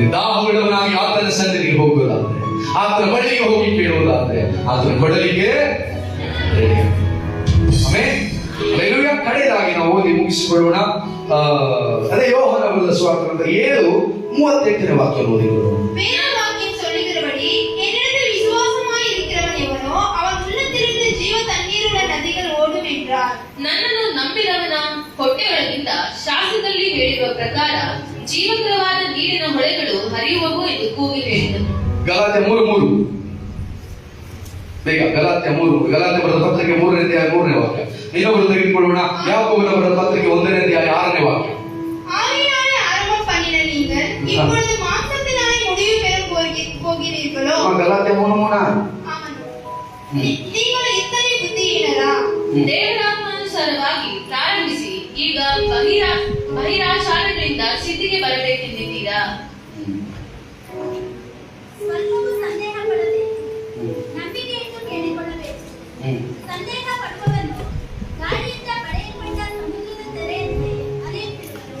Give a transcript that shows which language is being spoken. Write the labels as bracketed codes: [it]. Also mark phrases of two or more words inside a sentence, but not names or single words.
[kn] ದಾಹ ಉಳ್ಳವನಾಗಿ ಆತನ ಸನ್ನಿಧಿಗೆ ಹೋಗೋದಾದ್ರೆ, ಆತನ ಬಳಿಗೆ ಹೋಗಿ ಕೇಳುವುದಾದ್ರೆ ಆತನ ಕೊಡಲಿಗೆ ಕಡೆಯದಾಗಿ ನಾವು ಓದಿ ಮುಗಿಸಿಕೊಳ್ಳೋಣ. ಅದೇ ಯೋಹಾನ ಬರೆದ ಸುವಾರ್ತೆ 7:38 ವಾಕ್ಯ ಓದಿಕೊಳ್ಳೋಣ. [ta] வேதவாக்கியம் சொல்லுகிறபடி என்னிடத்தில் விசுவாசமாய் இருக்கிறவன் எவனோ அவன் உள்ளத்திலிருந்து ஜீவ தண்ணீருள்ள நதிகள் ஓடும் என்றார். [kn] ನನ್ನನ್ನು ನಂಬಿದವನ ಹೊಟ್ಟೆಯೊಳಗಿಂದ ಶಾಸ್ತ್ರದಲ್ಲಿ ಹೇಳಿರುವ ಪ್ರಕಾರ ಜೀವಕರವಾದ ನೀರಿನ ಹೊಳೆಗಳು ಹರಿಯುವವು ಎಂದು ಕೂಗಿ ಹೇಳಿದನು. ಗಲಾತ್ಯ 3:3 ಬೇಗ ಗಲಾತ್ಯ 3 ಗಲಾತ್ಯ ಬರೆದ ಪತ್ರಿಕೆ 3ನೇ ಅಧ್ಯಾಯ 3ನೇ ವಾಕ್ಯ. ಇನ್ನೊಬ್ಬರು ತೆಗೆದುಕೊಳ್ಳೋಣ. ಯಾಕೋಬನ ಬರೆದ ಪತ್ರಿಕೆ 1ನೇ ಅಧ್ಯಾಯ 6ನೇ ವಾಕ್ಯ. [ta] ஆவியாலே ஆரம்பம் பண்ணின நீங்கள் இப்பொழுது மாம்சத்தினாலே முடிவு பெற போகிறீர்களோ? [kn] ಗಲಾತ್ಯ 3:3 [ta] நீங்கள் இத்தனை புத்தியீனரா? [kn] ದೇವರಾತ್ಮಾನುಸಾರವಾಗಿ ಪ್ರಾರಂಭಿಸಿ ಈಗ ಬಹಿರಾಚಾರಗಳಿಂದ ಸಿದ್ಧಿಗೆ ಬರಬೇಕೆಂದಿದ್ದೀರಾ? ಸ್ವಲ್ಪವೂ ಸಂದೇಹ ಪಡದೆ ನಂಬಿಕೆಯನ್ನು ಕೇಳಿಕೊಳ್ಳಬೇಕು. ಸಂದೇಹ ಪಡುವವನು ಗಾಳಿಯಿಂದ ಪಡೆಯಲ್ಪಟ್ಟ ಸಮುದ್ರದ ತೆರೆಯಂತೆ ಅಲೆಯುತ್ತಿರುವನು.